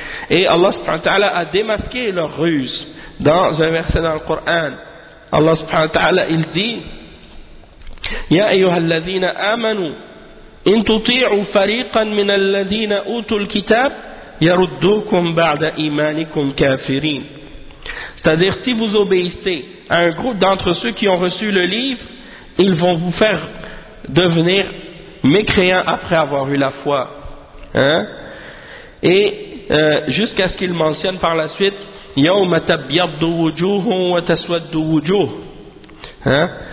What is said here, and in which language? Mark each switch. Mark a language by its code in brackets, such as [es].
[fr] Et Allah subhanahu wa ta'ala a démasqué leur ruse dans un verset dans le Coran. [ar] Allah subhanahu wa ta'ala, [fr] il dit, [ar] يَا أَيُّهَا الَّذِينَ آمَنُوا إِن تُطِيعُوا فَرِيقًا مِنَ الَّذِينَ أُوتُوا الْكِتَابِ يَرُدُّوكُمْ بَعْدَ إِيمَانِكُمْ كَافِرِينَ. [fr] C'est-à-dire, si vous obéissez à un groupe d'entre ceux qui ont reçu le livre, ils vont vous faire devenir mécréants après avoir eu la foi. Hein? Et jusqu'à ce qu'il mentionne par la suite, [ar] يوم تبيض وجوه وتسود وجوه. [fr] Hein?